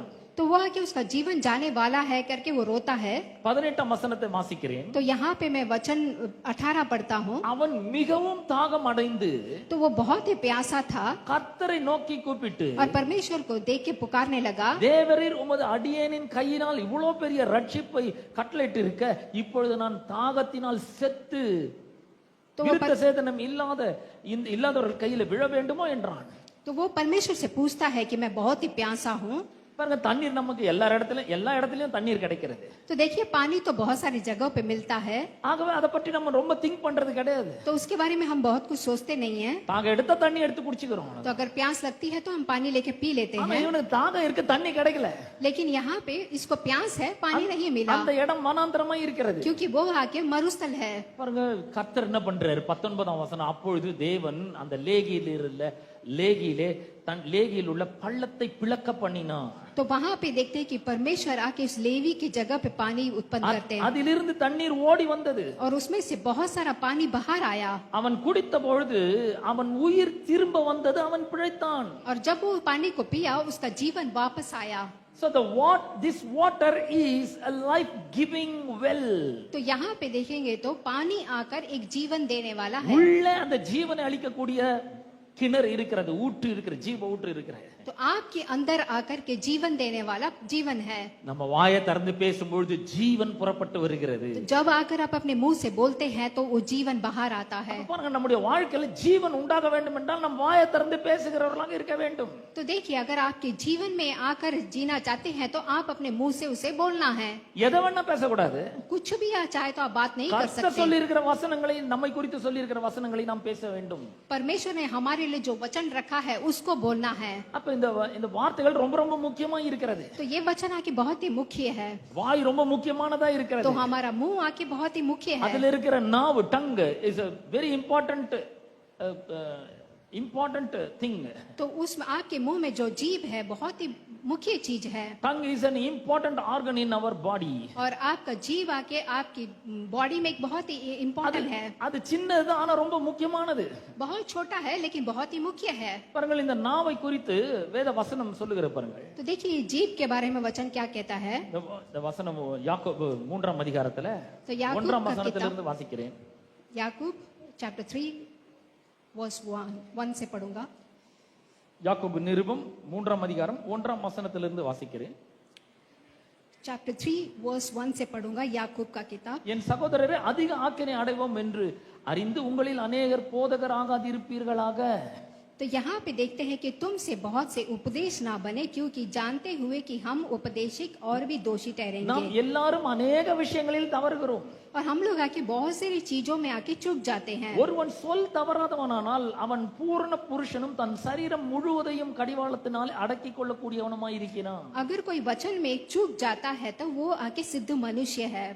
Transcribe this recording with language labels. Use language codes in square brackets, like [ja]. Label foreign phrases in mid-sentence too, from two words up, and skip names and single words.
[hi] तो वो आके उसका जीवन जाने वाला है करके वो रोता है. [ta] 18ஆம் வசனத்தை வாசிக்கிறேன். [hi] तो यहाँ पे मैं वचन 18 पढ़ता हूँ. [ta] அவன் மிகவும் தாகம் அடைந்து [hi] तो वो बहुत ही प्यासा था [ta] கர்த்தரை நோக்கி கூப்பிட்டு [hi] और परमेश्वर को देख के पुकारने लगा, [ta] தேவரீர் உமது அடியேனின் கையினால் இவ்வளவு பெரிய ரட்சிப்பை கட்டளையிட்டு இருக்க இப்பொழுது நான் தாகத்தினால் செத்து விருத்த சேதனம் இல்லாதவர்கள் கையில விழ வேண்டுமோ என்றான். [hi] तो वो परमेश्वर से पूछता है कि मैं बहुत ही प्यासा हूँ. [ta] பாருங்க, தண்ணீர் நமக்கு எல்லா இடத்துலயும் தண்ணீர் கிடைக்கிறது. [hi] तो देखिए पानी तो बहुत सारी जगहों पे मिलता है, [ta] ஆகவே அதை பற்றி நம்ம ரொம்ப திங்க் பண்றது கிடையாது. [hi] तो उसके बारे में हम बहुत कुछ सोचते नहीं है। [ta] தாகம் எடுத்த தண்ணி எடுத்து குடிச்சுக்கிறோம். [hi] तो अगर प्यास लगती है तो हम पानी लेके पी लेते [ta] ஆனா [hi] हैं, [ta] இவனுக்கு தாகம் இருக்கு, தண்ணி கிடைக்கல. [hi] लेकिन यहाँ पे इसको प्यास है, पानी नहीं मिला, [ta] அந்த இடம் மனாந்தரமா இருக்கிறது. [hi] क्योंकि वो आके मरुस्थल है। [ta] பாருங்க, கர்த்தர் என்ன பண்றாரு? 19ஆம் வசனம், அப்பொழுது தேவன் அந்த லேகியில் உள்ள பள்ளத்தை பிளக்க பண்ணினார். [hi] तो वहां पे देखते हैं कि परमेश्वर आके इस लेवी की जगह पे पानी उत्पन्न करते हैं, [ta] அதிலிருந்து தண்ணீர் ஓடி வந்தது. [hi] और उसमें से बहुत सारा पानी बाहर आया, [ta] அவன் குடித்த பொழுது அவன் உயிர் திரும்ப வந்தது, அவன் பிழைத்தான். [hi] और जब वो पानी को पिया उसका जीवन वापस आया। [en] So this water is a life giving well. [hi] तो यहाँ पे देखेंगे तो पानी आकर एक जीवन देने वाला है। [ta] உள்ள அந்த ஜீவனை அளிக்கக்கூடிய கிணறு இருக்கிறது, ஊற்று இருக்கிறது, ஜீவ ஊற்று இருக்கிறது. [hi] तो आपके अंदर आकर के जीवन देने वाला जीवन है। [ta] நம்ம வாயை திறந்து பேசும்பொழுது ஜீவன் புறப்பட்டு வருகிறது. [hi] तो जब आकर आप अपने मुंह से बोलते हैं तो वो जीवन बाहर आता है। [ta] பாருங்க, நம்முடைய வாழ்க்கையில ஜீவன் உண்டாக வேண்டும் என்றால் நம்ம வாயை திறந்து பேசுகிறவர்களாக இருக்க வேண்டும். [hi] तो देखिए, अगर आपके जीवन में आकर जीना चाहते हैं तो आप अपने मुंह से उसे बोलना है। [ta] எதை வேணா பேசக்கூடாது. [hi] कुछ भी चाहे तो आप बात नहीं कर [ta] கர்த்தர் [hi] सकते। [ta] சொல்லி இருக்கிற வசனங்களை, நம்மை குறித்து சொல்லி இருக்கிற வசனங்களை நாம் பேச வேண்டும். [hi] परमेश्वर ने हमारे लिए जो वचन रखा है उसको बोलना है। [ta] அப்ப இந்த வார்த்தைகள் ரொம்ப ரொம்ப முக்கியமா இருக்கிறது. [hi] तो ये वचन आके बहुत ही मुख्य है, [ta] வாய் ரொம்ப முக்கியமானதா [hi] तो [ta] இருக்கிறது. [hi] हमारा मुंह आके बहुत ही मुख्य है। [ta] அதுல இருக்கிற நாவு, [en] tongue is a very important thing. [hi] तो उसमें आपके मुंह में जो जीभ है बहुत ही मुख्य चीज है, [en] Tongue is an important organ in our body. [hi] और आपका जीव आके आपकी बॉडी में एक बहुत ही इम्पोर्टेंट है। [ta] அது சின்னது, ஆனா ரொம்ப முக்கியமானது. [hi] बहुत छोटा है लेकिन बहुत ही मुख्य है। [ta] பாருங்கள், இந்த நாவை குறித்து வேத வசனம் சொல்லுகிற பாருங்கள். [hi] तो देखिए जीभ के बारे में वचन क्या कहता है। [ta] இந்த வசனம் யாக்கோபு 3ஆம் அதிகாரத்துல [hi] तो याकूब [ta] 1ஆம் [hi] का [ta] வசனத்திலிருந்து வாசிக்கிறேன். [hi] याकूब [en] chapter 3 verse 1 [hi] से पढ़ूंगा। [ta] யாக்கோபு நிருபம் 3ஆம் அதிகாரம் 1ஆம் வசனத்திலிருந்து வாசிக்கிறேன். [en] chapter 3 verse 1 [hi] से पढ़ूंगा, याकूब का किताब। [ta] என் சகோதரரே, அதிக ஆக்கினை அடைவோம் என்று அறிந்து உங்களில் अनेகர் போதகர் ஆகாதிருப்பீர்களாக. [hi] तो यहाँ पे देखते हैं कि तुमसे बहुत से उपदेश ना बने, क्योंकि जानते हुए कि हम उपदेशक और भी दोषी [ta] நாம் [hi] ठहरेंगे। [ta] எல்லாரும் अनेக விஷயங்களில் தவறுகிறோம். [hi] और हम लोग आके बहुत सारी चीजों में आके चूक जाते हैं। [ta] ஒருவன் சொல் தவறாதவனானால் அவன் பூரண புருஷனும் தன் சரீரம் முழுவதையும் கடிவாளத்தினால் அடக்கிக் கொள்ளக்கூடியவனுமாய் இருக்கிறான். [hi] अगर कोई वचन में चूक जाता है तो वो आके सिद्ध मनुष्य है।